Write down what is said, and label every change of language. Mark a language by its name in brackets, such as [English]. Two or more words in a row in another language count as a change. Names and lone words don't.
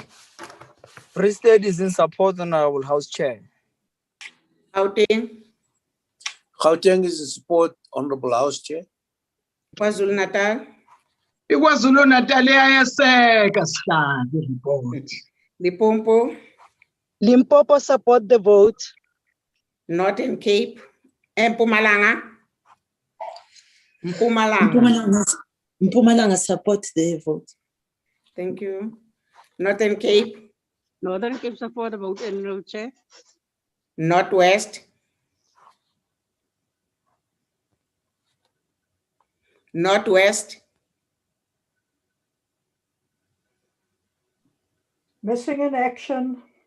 [English] Free State is in support, Honorable House Chair. Gauteng. Gauteng is in support, Honorable House Chair. KwaZulu Natal. [Zulu] KwaZulu Natal iyayeseka Sihlangu report. [English] Limpopo. Limpopo support the vote. Northern Cape. Mpumalanga. Mpumalanga. Mpumalanga support the vote. Thank you. Northern Cape. Northern Cape support the vote, Honorable Chair. Northwest. Northwest. Missing in action.